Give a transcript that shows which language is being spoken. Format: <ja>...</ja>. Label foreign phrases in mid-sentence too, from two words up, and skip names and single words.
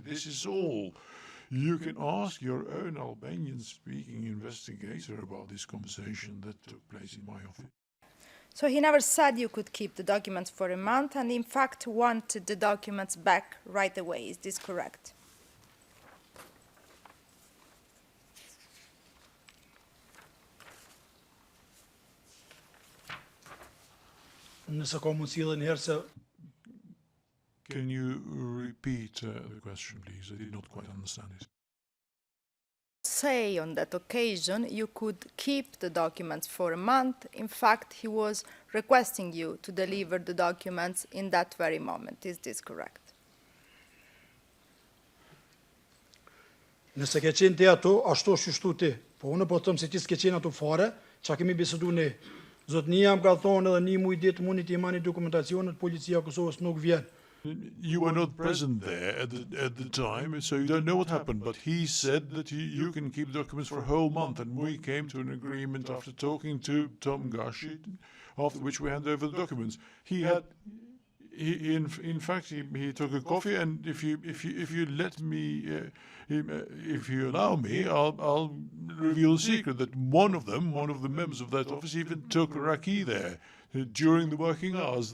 <en>This is all. You can ask your own Albanian-speaking investigator about this conversation that took place in my office. So he never said you could keep the documents for a month, and in fact wanted the documents back right away. Is this correct?</en> <sq>Nëse ka mundësi edhe një herë se</sq> <en>Can you repeat the question, please? I did not quite understand it. Say on that occasion you could keep the documents for a month. In fact, he was requesting you to deliver the documents in that very moment. Is this correct?</en> <sq>nëse ke qenë ti ato, ashtu është shtu ti. Po unë po them se ti s'ke qenë ato fare, çka kemi bisedu ne. Zotnia më ka thonë edhe një muj ditë mundi të imani dokumentacionet, policia e Kosovës nuk vjen.</sq> <en>You were not present there at the time, so you don't know what happened. But he said that you can keep documents for a whole month, and we came to an agreement after talking to Tom Gashi, after which we handed over the documents. In fact, he took a coffee, and if you let me, if you allow me, I'll reveal a secret that one of the members of that office, even took a raki there during the working hours.</en>